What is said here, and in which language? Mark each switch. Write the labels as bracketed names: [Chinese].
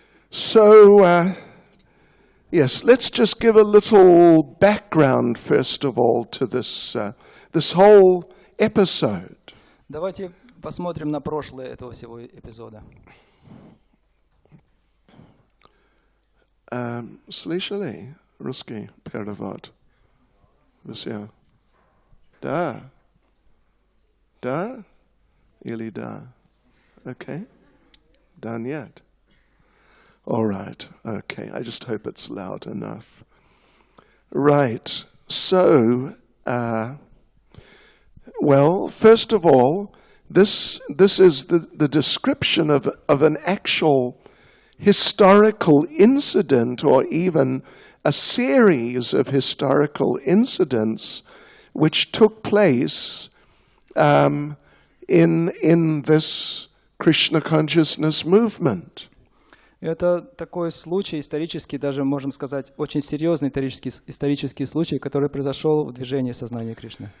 [English] So, yes, let's just give a little background first of all to this whole episode. [Russian] Давайте посмотрим на прошлое этого всего эпизода. Слышали русский перевод? Все? Да? Да? Или да? Okay. Да, нет? [English] All right. Okay. I just hope it's loud enough. Right. So, well, first of all, this is the description of an actual historical incident, or even a series of historical incidents which took place in this Krishna consciousness movement. [Russian] Это такой случай исторический, даже можем сказать, очень серьезный исторический случай, который произошел в движении сознания Кришны.